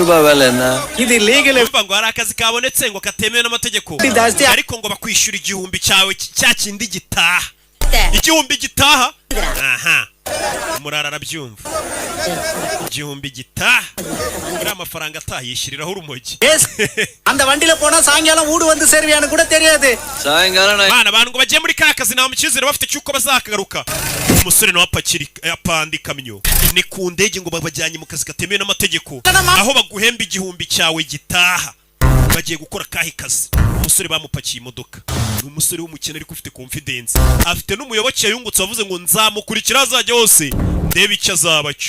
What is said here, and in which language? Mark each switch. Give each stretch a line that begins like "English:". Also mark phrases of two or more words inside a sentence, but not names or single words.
Kinyarwanda: Umva ngo hari akazi kabonetse ngo katemewe n'amategeko ariko ngo bakwishyura igihumbi cyawe cya kindi gitaha. Igihumbi gitaha? Aha. Murara arabyumva. Igihumbi gitaha. Muri amafaranga atayishyiriraho urumogi.
Tamil: அந்த வண்டில போனா சாயங்காலம் ஊடு வந்து சேர்வியான்னு கூட தெரியாது. சாயங்காலம்
Kinyarwanda: bana abantu ngo bagiye muri kazi nta mukizere bafite cyuko bazakagaruka. Umusore nawe apandi kamyo ni ku ndege ngo babajyanye mu kazi katemewe n'amategeko aho baguhemba igihumbi cyawe gitaha. Bagiye gukora kahe kazi. Umusore bamupakiye imodoka. Ni umusore w'umukene ariko ufite confidence. Afite n'umuyoboke yungutse wavuze ngo nzamukurikira azajya hose ndebe icyo azaba cyo.